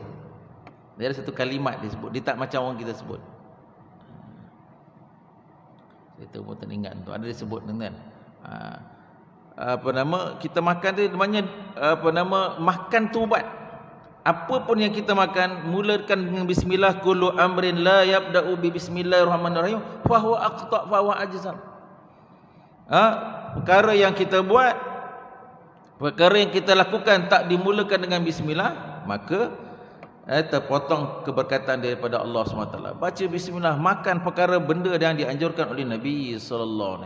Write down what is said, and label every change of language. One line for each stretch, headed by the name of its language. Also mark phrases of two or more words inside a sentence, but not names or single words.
Malay: Dia ada satu kalimat disebut, dia tak macam orang kita sebut. Itu pun tak ingat tu, ada disebut dengan kita makan tu namanya makan tu ubat. Apa pun yang kita makan, mulakan dengan bismillah.
Arabic: كل أمر لا يبدأ ببسم الله الرحمن الرحيم فهو أقطع فهو أجذم.
Malay: Perkara yang kita buat, perkara yang kita lakukan tak dimulakan dengan bismillah, maka terpotong keberkatan daripada Allah SWT. Baca bismillah, makan perkara benda yang dianjurkan oleh Nabi SAW.